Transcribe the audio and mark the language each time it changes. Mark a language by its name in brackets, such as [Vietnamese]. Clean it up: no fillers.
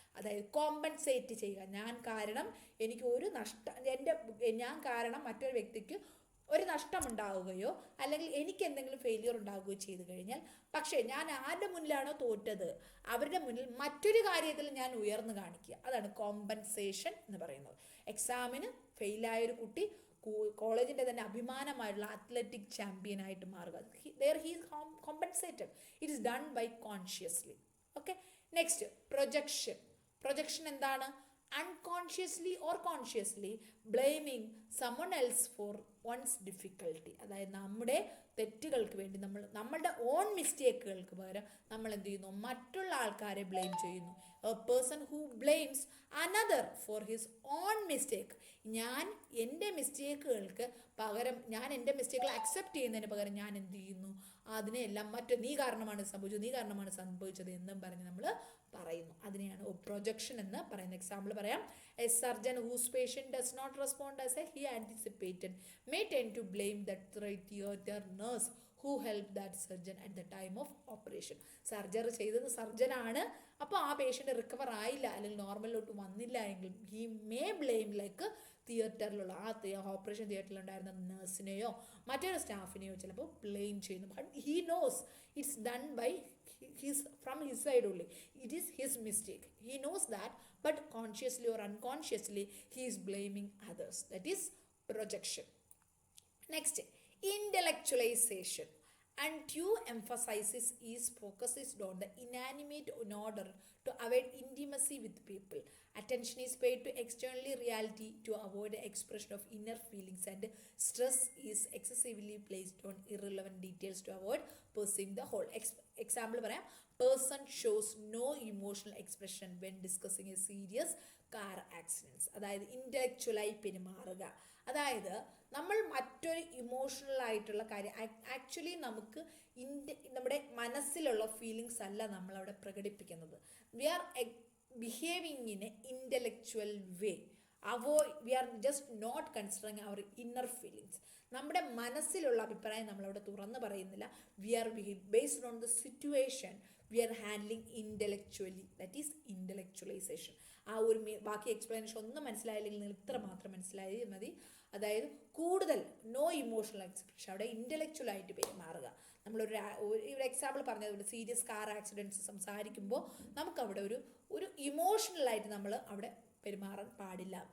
[Malayalam] അതായത് കോമ്പൻസേറ്റ് ചെയ്യുക. ഞാൻ കാരണം എനിക്ക് ഒരു നഷ്ടം, ഞാൻ കാരണം മറ്റൊരു വ്യക്തിക്ക് ഒരു നഷ്ടമുണ്ടാവുകയോ അല്ലെങ്കിൽ എനിക്ക് എന്തെങ്കിലും ഫെയിലിയർ ഉണ്ടാവുകയോ ചെയ്തു കഴിഞ്ഞാൽ, പക്ഷേ ഞാൻ ആരുടെ മുന്നിലാണോ തോറ്റത് അവരുടെ മുന്നിൽ മറ്റൊരു കാര്യത്തിൽ ഞാൻ ഉയർന്നു കാണിക്കുക. അതാണ് കോമ്പൻസേഷൻ എന്ന് പറയുന്നത്. എക്സാമിന് ഫെയിലായൊരു കുട്ടി കോളേജിൻ്റെ തന്നെ അഭിമാനമായിട്ടുള്ള അത്ലറ്റിക് ചാമ്പ്യൻ ആയിട്ട് മാറുക. [English] there he is compensated. It is done by consciously. Okay, next projection. [Malayalam] Projection എന്താണ്? [English] unconsciously or consciously blaming someone else for one's difficulty. [Malayalam] അതായത് നമ്മുടെ തെറ്റുകൾക്ക് വേണ്ടി നമ്മളുടെ ഓൺ മിസ്റ്റേക്കുകൾക്ക് പകരം നമ്മൾ എന്ത് ചെയ്യുന്നു? മറ്റുള്ള ആൾക്കാരെ ബ്ലെയിം ചെയ്യുന്നു. [English] A person who blames another for his own mistake. [Malayalam] ഞാൻ എൻ്റെ മിസ്റ്റേക്കുകൾക്ക് പകരം, ഞാൻ എൻ്റെ മിസ്റ്റേക്കുകൾ അക്സെപ്റ്റ് ചെയ്യുന്നതിന് പകരം ഞാൻ എന്ത് ചെയ്യുന്നു? അതിനെല്ലാം നീ കാരണമാണ് സംഭവിച്ചത് എന്നും പറഞ്ഞ് നമ്മൾ പറയുന്നു. അതിനെയാണ് പ്രൊജക്ഷൻ എന്ന് പറയുന്നത്. എക്സാമ്പിൾ പറയാം. [English] A surgeon whose patient does not respond as he anticipated may tend to blame the theatre nurse who help that surgeon at the time of operation. [Malayalam] Surgery ചെയ്തത് സർജനാണ്, അപ്പോൾ ആ പേഷ്യൻ്റ് റിക്കവർ ആയില്ല അല്ലെങ്കിൽ നോർമലിലോട്ട് വന്നില്ല എങ്കിൽ [English] he may blame like [Malayalam] തിയേറ്ററിലുള്ള operation തിയേറ്ററിലുണ്ടായിരുന്ന നഴ്സിനെയോ മറ്റൊരു സ്റ്റാഫിനെയോ ചിലപ്പോൾ blame ചെയ്യുന്നു. [English] But he knows it's done by from his side only. It is his mistake. He knows that, but consciously or unconsciously he is blaming others. That is projection. Next, intellectualization. Undue emphasis is focuses on the inanimate in order to avoid intimacy with people. Attention is paid to external reality to avoid the expression of inner feelings, and stress is excessively placed on irrelevant details to avoid perceiving the whole. Example പറയാം. Person shows no emotional expression when discussing a serious car accidents. [Malayalam] അതായത് ഇൻ്റലക്ച്വലായി പെരുമാറുക. അതായത് നമ്മൾ മറ്റൊരു emotional ആയിട്ടുള്ള കാര്യം actually നമുക്ക് നമ്മുടെ മനസ്സിലുള്ള ഫീലിങ്സ് അല്ല നമ്മളവിടെ പ്രകടിപ്പിക്കുന്നത്. [English] We are behaving in an intellectual way. We are just not considering our inner feelings. [Malayalam] നമ്മുടെ മനസ്സിലുള്ള അഭിപ്രായം നമ്മളവിടെ തുറന്നു പറയുന്നില്ല. [English] We are based on the situation we are handling intellectually. That is intellectualization. [Malayalam] ആ ഒരു ബാക്കി എക്സ്പ്ലനേഷൻ ഒന്നും മനസ്സിലായില്ലെങ്കിൽ നിങ്ങൾ ഇത്ര മാത്രം മനസ്സിലായാൽ മതി. അതായത് കൂടുതൽ നോ ഇമോഷണൽ എക്സ്പ്രഷൻ, അവിടെ ഇൻ്റലക്ച്വൽ ആയിട്ട് പെരുമാറുക. നമ്മളൊരു എക്സാമ്പിൾ പറഞ്ഞത് സീരിയസ് കാർ ആക്സിഡൻറ്റ്സ് സംസാരിക്കുമ്പോൾ നമുക്കവിടെ ഒരു ഇമോഷണലായിട്ട് നമ്മൾ അവിടെ പെരുമാറാൻ പാടില്ല.